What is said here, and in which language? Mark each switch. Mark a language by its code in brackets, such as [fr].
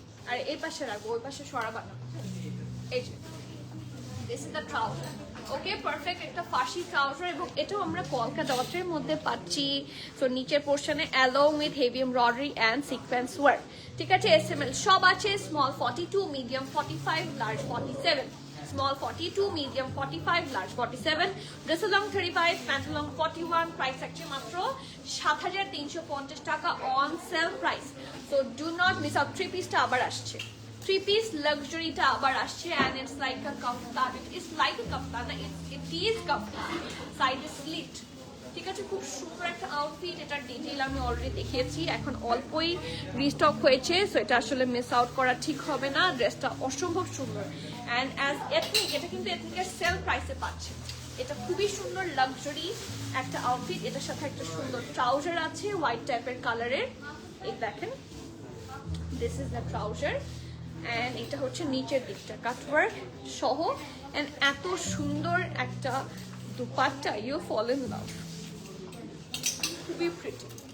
[bn] আর এই পাশে রাখবো, ওই পাশে সরাবা না। এই যে [en] This is the trouser. [bn] Okay, perfect একটা ফাঁসি ট্রাউজার, এবং এটাও আমরা কলকা ডটের মধ্যে পাচ্ছি। সো নিচের পোর্শনে along with heavy embroidery and sequence work. ঠিক আছে, SML সব আছে, small 42, medium 45, large 47। [en] small 42, medium 45, large 47, dress along 35, pant along 41, price [bn] থাকছে মাত্র [en] 7350 টাকা on sale price. So do not miss out. 3 piece টা আবার আসছে, 3 piece luxury টা আবার আসছে, and it's like a kaftan. It is like a kaftan, it is kaftan, side is slit. [bn] ঠিক আছে, খুব সুন্দর একটা আউটফিট। এটার ডিটেইল আমি অলরেডি দেখিয়েছি, এখন অল্পই রিস্টক হয়েছে, সো এটা আসলে মিস আউট করা ঠিক হবে না। ড্রেসটা অসম্ভব সুন্দর, অ্যান্ড অ্যাজ এথনিক, এটা কিন্তু এথনিকের সেল প্রাইসে পাচ্ছে। এটা খুবই সুন্দর লাক্সারি একটা আউটফিট। এটার সাথে একটা সুন্দর ট্রাউজার আছে হোয়াইট টাইপের কালারের, এই দেখেন, [en] this is the trouser, [bn] and এটা হচ্ছে নিচের দিকটা কাটওয়ার্ক সহ, অ্যান্ড এত সুন্দর একটা dupatta, [en] you fall in love, [bn] খুবই প্রিটি।